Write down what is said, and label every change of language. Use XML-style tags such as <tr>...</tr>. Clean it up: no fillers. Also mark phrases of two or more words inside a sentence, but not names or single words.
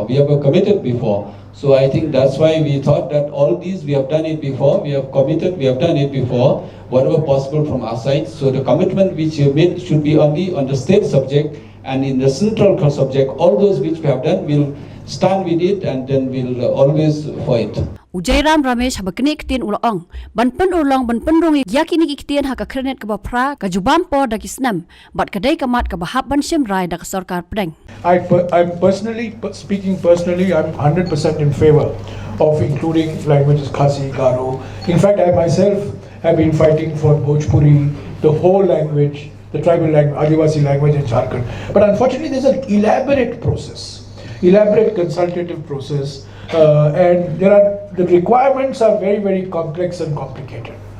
<en>We have committed before. So I think that's why we thought that all these we have done it before, we have committed, we have done it before, whatever possible from our side. So the commitment which you made should be only on the state subject, and in the central subject, all those which we have done, we'll stand with it and then we'll always fight.</en> <kha>Jairam Ramesh haba kini ktien ulong ban pen ulang ban penrung yakini ktien ha ka Khyrnit Ba Phra ka jubam po da snem bat kadai kamat ka bahap ban syam rai da sarkar pedeng.</kha> <en>I'm personally speaking personally, I'm 100% in favor of including languages Khasi, Garo. In fact, I myself have been fighting for Bhojpuri, the whole language, the tribal language, Adivasi language in Jharkhand. But unfortunately, there's an elaborate process, elaborate consultative process, and the requirements are very, very complex and complicated.</en>